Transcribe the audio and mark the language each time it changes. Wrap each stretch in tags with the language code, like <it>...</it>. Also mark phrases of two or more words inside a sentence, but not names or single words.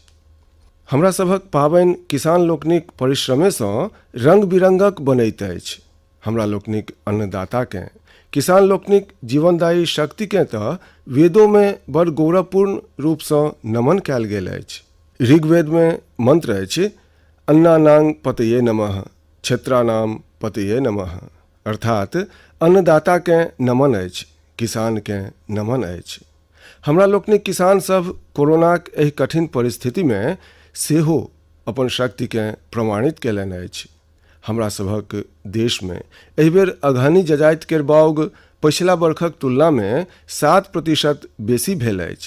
<mai>हमरा सभक पाबनि किसान लोकनिक परिश्रमेसँ रंग बिरंगक बनैत अछि। हमरा लोकनिक अन्नदाताकेँ, किसान लोकनिक जीवनदायी शक्तिकेँ तऽ वेदोमे बड़ गौरवपूर्ण रूपसँ नमन कयल गेल अछि। ऋग्वेदमे मंत्र अछि,</mai> <sa>अन्नानां पतये नमः, क्षेत्राणां पतये नमः,</sa> <mai>अर्थात अन्नदाताकेँ नमन अछि, किसानकेँ नमन अछि। हमरा लोकनिक किसान सब कोरोनाक एहि कठिन परिस्थितिमे सेहो अपन शक्तिकेँ प्रमाणित कयलनि अछि। हमरा सभक देशमे एहिबेर अगहनी जजाति केर बाउग पछिला बरखक तुलनामे 7% बेसी भेल अछि।</mai>